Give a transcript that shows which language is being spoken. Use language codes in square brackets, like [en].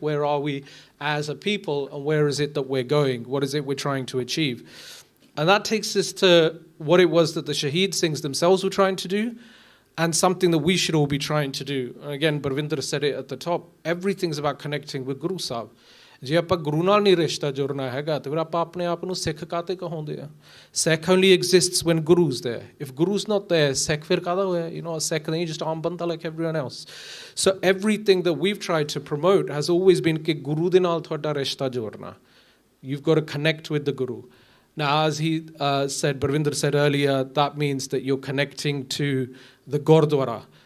[en] Where are we as a people? And where is it that we're going? What is it we're trying to achieve? And that takes us to what it was that the Shaheed Singhs themselves were trying to do, and something that we should all be trying to do. And again, Barvinder said it at the top. Everything's about connecting with Guru Sahib. [pa] ਜੇ ਆਪਾਂ ਗੁਰੂ ਨਾਲ ਨਹੀਂ ਰਿਸ਼ਤਾ ਜੁੜਨਾ ਹੈਗਾ ਤੇ ਫਿਰ ਆਪਾਂ ਆਪਣੇ ਆਪ ਨੂੰ ਸਿੱਖ ਕਾਤੇ ਕਹਾਉਂਦੇ ਆ। [en] Sikh only exists when Guru's there. If Guru's not there, Sikh [pa] ਫਿਰ ਕਾਹਦਾ ਹੋਇਆ? [en] You know, a Sikh [pa] ਨਹੀਂ, [en] just [pa] ਆਮ ਬੰਦਾ [en] like everyone else. So everything that we've tried to promote has always been [pa] ਕਿ ਗੁਰੂ ਦੇ ਨਾਲ ਤੁਹਾਡਾ ਰਿਸ਼ਤਾ ਜੋੜਨਾ. [en] You've got to connect with the Guru. Now, as he said, Barvinder said earlier, that means that you're connecting to the Gurdwara.